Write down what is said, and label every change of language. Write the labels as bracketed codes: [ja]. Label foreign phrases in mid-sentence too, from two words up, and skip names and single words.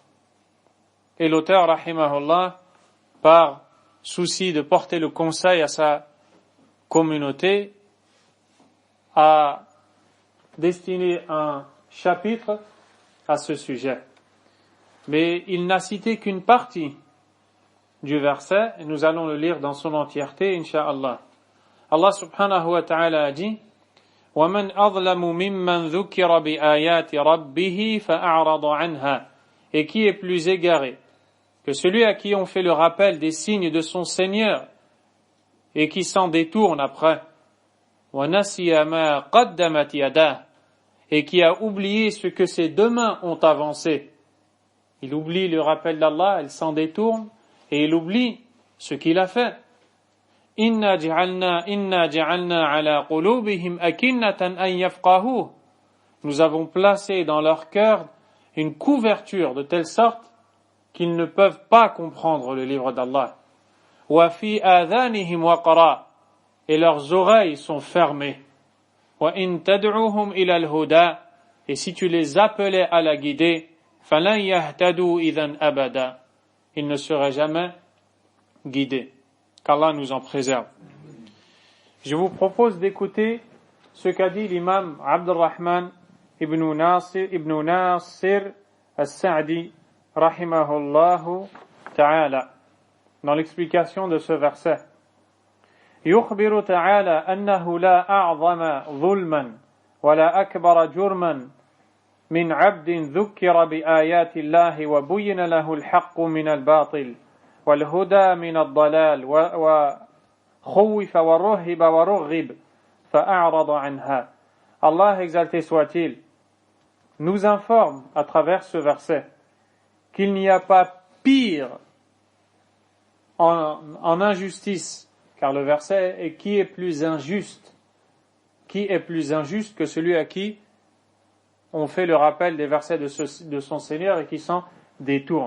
[fr] Et l'auteur, rahimahullah, par souci de porter le conseil à sa communauté, a destiné un chapitre à ce sujet. Mais il n'a cité qu'une partie du verset, et nous allons le lire dans son entièreté, incha'Allah. Allah subhanahu wa ta'ala a dit [ar] وَمَنْ أَظْلَمُ مِمَّنْ ذُكِّرَ بِآيَاتِ رَبِّهِ فَأَعْرَضَ عَنْهَا. [fr] Et qui est plus égaré que celui à qui on fait le rappel des signes de son Seigneur et qui s'en détourne après, [ar] وَنَسِيَ مَا قَدَّمَتْ يَدَاهُ, [fr] et qui a oublié ce que ses deux mains ont avancé. Il oublie le rappel d'Allah, il s'en détourne, et il oublie ce qu'il a fait. [ar] إِنَّا جَعَلْنَا عَلَىٰ قُلُوبِهِمْ أَكِنَّةً أَنْ يَفْقَهُوهُ. [fr] Nous avons placé dans leur cœur une couverture de telle sorte qu'ils ne peuvent pas comprendre le livre d'Allah. [ar] وَفِي آذَانِهِمْ وَقْرًا, [fr] et leurs oreilles sont fermées. [ar] وَإِنْ تَدْعُهُمْ إِلَى الْهُدَىٰ, [fr] et si tu les appelais à la guider, [ar] فَلَنْ يَهْتَدُوا إِذًا أَبَدًا, [fr] ils ne seraient jamais guidés. Qu'Allah nous en préserve. Je vous propose d'écouter ce qu'a dit l'imam Abdurrahman ibn Nasir al-Sa'di [ar] رَحِمَهُ اللَّهُ تَعَالَىٰ [fr] dans l'explication de ce verset. [ar] يخبر تعالى أنه لا أعظم ظلما ولا أكبر جرما من عبد ذكر بآيات الله وبين له الحق من الباطل والهدى من الضلال وخوف ورهب ورغب فأعرض عنها. [fr] Allah exalté soit-il nous informe à travers ce verset qu'il n'y a pas pire en injustice, car le verset est qui est plus injuste que celui à qui on fait le rappel des versets de son Seigneur et qui s'en détourne.